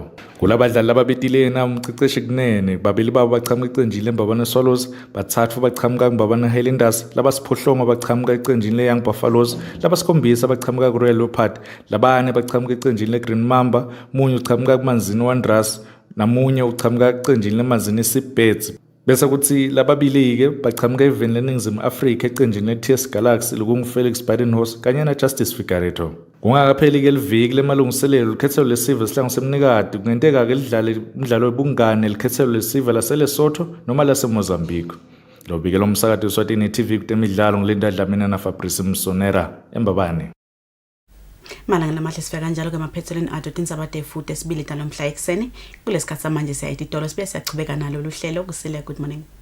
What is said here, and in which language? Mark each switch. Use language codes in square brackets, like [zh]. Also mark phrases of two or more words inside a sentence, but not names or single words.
[ss] Kulabadlali ababetilena umceceshi Gunene babili babo baqhamuka ecenjini leMbabane Swallows, bathathu baqhamuka kuMbabane Highlanders, labasiphohlongo baqhamuka ecenjini leYoung Buffaloes, labasikhombisa baqhamuka kuRoyal Leopard, labane baqhamuka ecenjini leGreen Mamba, munye uqhamuka kuManzini Wanderers namunye uqhamuka ecenjini leManzini Seabirds. Bese kuthi lababili-ke baqhamuka eveni leNingizimu Afrika ecenjini le-TS Galaxy lokungu-Felix Badenhorst kanye na-Justice Figueiredo. Kungakapheli-ke liviki lemalungiselelo likhethelo lesive esihlangu semnikati kungenteka-ke lidlale umdlalo wobungane likhethelo lesive laseLesotho noma laseMozambique. Lobike lomsakati weSwatini TV kutemidlalo ngilinda Dlamini na Fabrice Msonera eMbabane. Malanga namahle sifika kanjalo ke maphethelweni ado tindzabade futhi esibili talomhla ekseni kulesikhathi samanje siyayithi idolo sibe siyachubeka nalo luhlelo kusile. [en] Good morning.